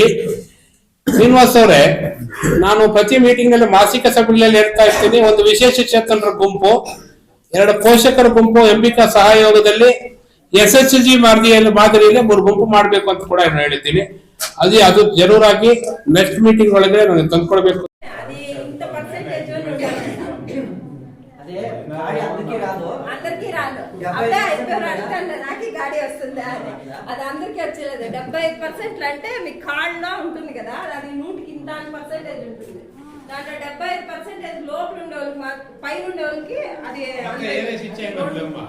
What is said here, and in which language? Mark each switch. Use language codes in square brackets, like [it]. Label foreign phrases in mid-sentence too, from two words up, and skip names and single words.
[kn] ಶ್ರೀನಿವಾಸ್ ಅವರೇ, ನಾನು ಪ್ರತಿ ಮೀಟಿಂಗ್ ನಲ್ಲಿ ಮಾಸಿಕ ಸಭೆಗಳಲ್ಲಿ ಹೇಳ್ತಾ ಇರ್ತೀನಿ, ಒಂದು ವಿಶೇಷ ಚೇತನರ ಗುಂಪು, 2 ಪೋಷಕರ ಗುಂಪು MBK ಸಹಯೋಗದಲ್ಲಿ SHG ಮಾದರಿಯಲ್ಲಿ 3 ಗುಂಪು ಮಾಡ್ಬೇಕು ಅಂತ ಕೂಡ ಹೇಳಿದ್ದೀನಿ. ಅದು ಜರೂರಾಗಿ ನೆಕ್ಸ್ಟ್ ಮೀಟಿಂಗ್ ಒಳಗಡೆ ನನಗೆ ತಂದ್ಕೊಡ್ಬೇಕು. [te] అందరికీ రాదు అప్పుడే అయిపోయారు నాకు గాడి వస్తుంది అని అది అందరికీ వచ్చేది. 75% అంటే మీ కార్డులో ఉంటుంది కదా, అది 100కి ఇంత పర్సెంటేజ్ ఉంటుంది. దాంట్లో 75% లోపల ఉండే వాళ్ళకి పైన ఉండే వాళ్ళకి అది ఇచ్చేస్తారా?